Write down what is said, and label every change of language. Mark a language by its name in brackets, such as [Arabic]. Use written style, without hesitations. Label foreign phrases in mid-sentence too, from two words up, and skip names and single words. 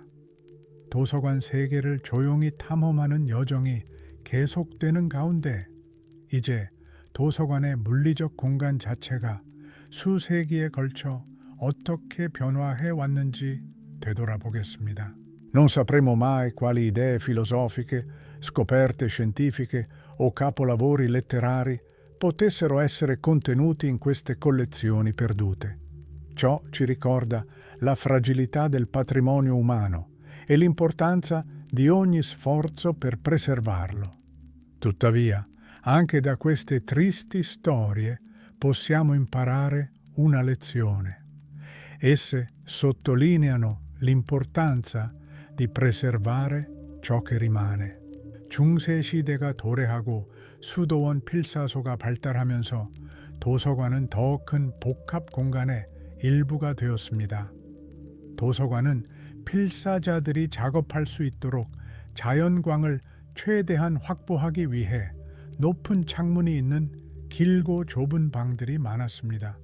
[Korean] 도서관 세계를 조용히 탐험하는 여정이 계속되는 가운데 이제 도서관의 물리적 공간 자체가 수세기에 걸쳐 어떻게 변화해 왔는지 되돌아보겠습니다. [Italian] Non sapremo mai quali idee filosofiche, scoperte scientifiche o capolavori letterari potessero essere contenuti in queste collezioni perdute. Ciò ci ricorda la fragilità del patrimonio umano e l'importanza di ogni sforzo per preservarlo. Tuttavia, anche da queste tristi storie possiamo imparare una lezione. Esse sottolineano l'importanza di preservare ciò che rimane. [Korean] 중세 시대가 도래하고 수도원 필사소가 발달하면서 도서관은 더 큰 복합 공간의 일부가 되었습니다. 도서관은 필사자들이 작업할 수 있도록 자연광을 최대한 확보하기 위해 높은 창문이 있는 길고 좁은 방들이 많았습니다.